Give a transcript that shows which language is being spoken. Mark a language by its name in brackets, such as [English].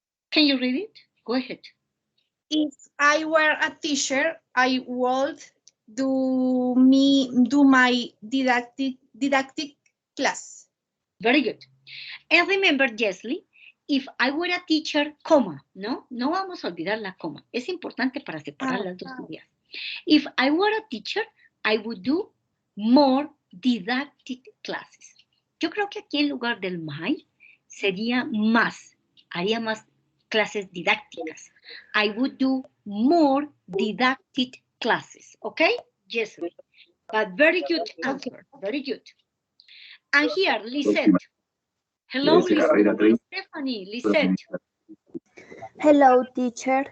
[English] Can you read it? Go ahead. If I were a teacher, I would do my didactic class. Very good. And remember, Jesly, if I were a teacher, coma, ¿no? [Spanish] No vamos a olvidar la coma. Es importante para separar las dos ideas. [English] If I were a teacher, I would do more didactic classes. [Spanish] Yo creo que aquí en lugar del my sería más, haría más clases didácticas. [English] I would do more didactic classes, okay? Yes, but very good answer, very good. And here, Lisette. Hello, Lisette. Stephanie, Lisette. Hello, teacher.